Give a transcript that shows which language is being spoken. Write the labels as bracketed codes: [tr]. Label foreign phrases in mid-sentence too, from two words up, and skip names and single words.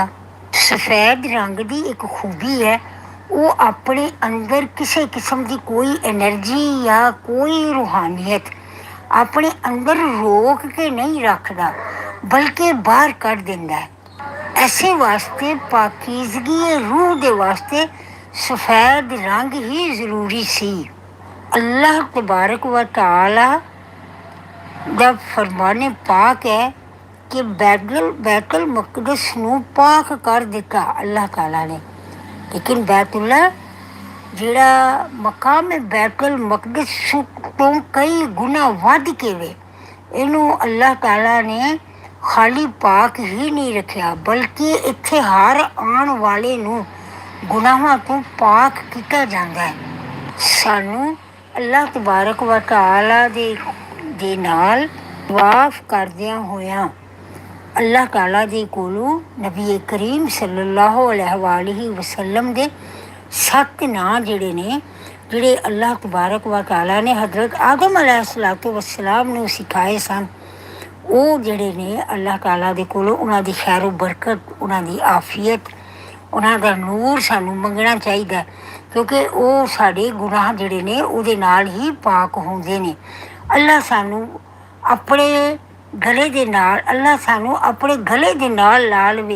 [pa] ਸਫੈਦ ਰੰਗ ਦੀ ਇੱਕ ਖੂਬੀ ਹੈ, ਉਹ ਆਪਣੇ ਅੰਦਰ ਕਿਸੇ ਕਿਸਮ ਦੀ ਕੋਈ ਐਨਰਜੀ ਜਾਂ ਕੋਈ ਰੂਹਾਨੀਅਤ ਆਪਣੇ ਅੰਦਰ ਰੋਕ ਕੇ ਨਹੀਂ ਰੱਖਦਾ, ਬਲਕਿ ਬਾਹਰ ਕੱਢ ਦਿੰਦਾ ਹੈ। ਐਸੇ ਵਾਸਤੇ ਪਾਕੀਜ਼ਗੀ ਰੂਹ ਦੇ ਵਾਸਤੇ ਸਫੈਦ ਰੰਗ ਹੀ ਜ਼ਰੂਰੀ ਸੀ। [ar] الله تبارك وتعالى [pa] ਦਾ ਫਰਮਾਨੇ ਪਾਕ ਹੈ ਕਿ ਬੈਤੁਲ ਮੁਕਦਸ ਨੂੰ ਪਾਕ ਕਰ ਦਿੱਤਾ ਅੱਲਾਹ ਤਾਲਾ ਨੇ। ਲੇਕਿਨ ਬੈਤੁल्ला ਜਿਹੜਾ ਮਕਾਮ ਹੈ ਬੈਤੁਲ ਮੁਕਦਸ ਤੋਂ ਕਈ ਗੁਣਾ ਵੱਧ ਕੇ ਵੇ, ਇਹਨੂੰ ਅੱਲਾਹ ਤਾਲਾ ਨੇ ਖਾਲੀ ਪਾਕ ਹੀ ਨਹੀਂ ਰੱਖਿਆ, ਬਲਕਿ ਇੱਥੇ ਹਰ ਆਉਣ ਵਾਲੇ ਨੂੰ ਗੁਨਾਹਾਂ ਤੋਂ ਪਾਕ ਕੀਤਾ ਜਾਂਦਾ ਹੈ। ਸਾਨੂੰ [ar] الله تبارك وتعالى [pa] ਦੇ ਨਾਲ ਵਾਫ ਕਰਦਿਆਂ ਹੋਇਆਂ ਅੱਲਾਹ ਤਾਲਾ ਦੇ ਕੋਲੋਂ ਨਬੀ ਕਰੀਮ ਸੱਲੱਲਾਹੁ [ar] عليه وسلم [pa] ਦੇ 7 ਨਾਂ ਜਿਹੜੇ ਨੇ, ਜਿਹੜੇ [ar] الله تبارك وتعالى [pa] ਨੇ ਹਜ਼ਰਤ ਆਦਮ [ar] عليه الصلاة والسلام [pa] ਨੂੰ ਸਿਖਾਏ ਸਨ, ਉਹ ਜਿਹੜੇ ਨੇ ਅੱਲਾਹ ਤਾਲਾ ਦੇ ਕੋਲੋਂ ਉਹਨਾਂ ਦੀ ਖੈਰ ਬਰਕਤ, ਉਹਨਾਂ ਦੀ ਆਫੀਅਤ, ਉਹਨਾਂ ਦਾ ਨੂਰ ਸਾਨੂੰ ਮੰਗਣਾ ਚਾਹੀਦਾ, ਕਿਉਂਕਿ ਉਹ ਸਾਡੇ ਗੁਨਾਹ ਜਿਹੜੇ ਨੇ ਉਹਦੇ ਨਾਲ ਹੀ ਪਾਕ ਹੁੰਦੇ ਨੇ। ਅੱਲਾਹ ਸਾਨੂੰ ਆਪਣੇ ਗਲੇ ਦੇ ਨਾਲ ਲਾ ਲਵੇ।